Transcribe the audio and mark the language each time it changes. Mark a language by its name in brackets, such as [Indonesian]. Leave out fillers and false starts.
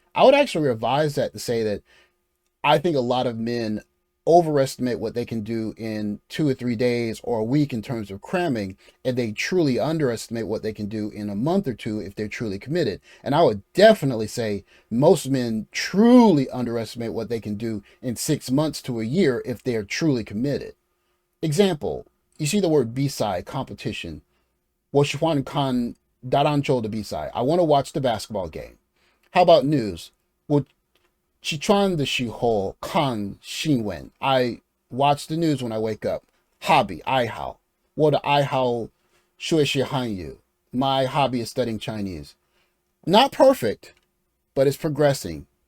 [English] I would actually revise that to say that I think a lot of men overestimate what they can do in 2 or 3 days or a week in terms of cramming, and they truly underestimate what they can do in a month or two if they're truly committed. And I would definitely say most men truly underestimate what they can do in 6 months to a year if they're truly committed. Example, you see the word B-side, competition. [Chinese] 我喜欢看打篮球的比赛. [English] I want to watch the basketball game. How about news? [Chinese] 我起床的时候看新闻. [English] I watch the news when I wake up. [Chinese] Hobby, 爱好.我的爱好学习汉语. [English] My hobby is studying Chinese. Not perfect, but it's progressing.